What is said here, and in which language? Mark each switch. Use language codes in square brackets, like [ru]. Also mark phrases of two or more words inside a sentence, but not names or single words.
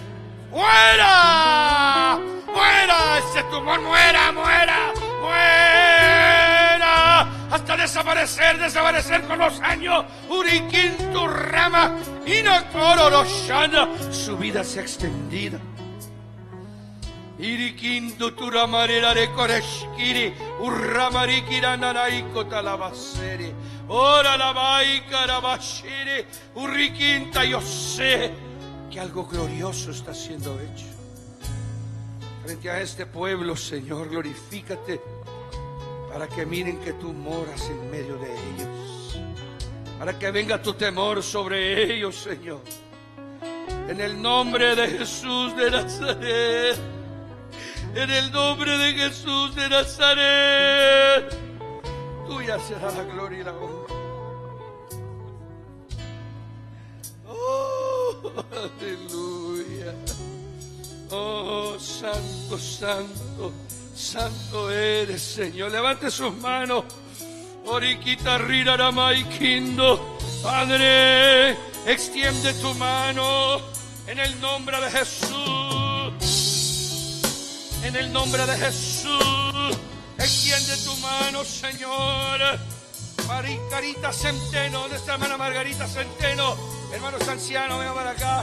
[es] ¡Muera! ¡Muera! Ese tumor, muera, muera, muera, hasta desaparecer con los años. Uriquintu rama, inacororoshana, su vida se ha extendida. Iriquintu turamarera de coreshkiri, urramarikira nanaiko talabaseri, ora la baika rabashiri, uriquinta. Yo sé que algo glorioso está siendo hecho frente a este pueblo, Señor. Glorifícate para que miren que tú moras en medio de ellos. para que venga tu temor sobre ellos, Señor. En el nombre de Jesús de Nazaret. En el nombre de Jesús de Nazaret. Tuya será la gloria y la honra. Oh, aleluya. Oh, santo, santo, santo eres, Señor. Levante sus manos. Oriquita riraramay quindo. Padre, extiende tu mano en el nombre de Jesús. En el nombre de Jesús. Extiende tu mano, Señor. Margarita Centeno. ¿Dónde está hermana Margarita Centeno? Hermanos ancianos, vengan para acá.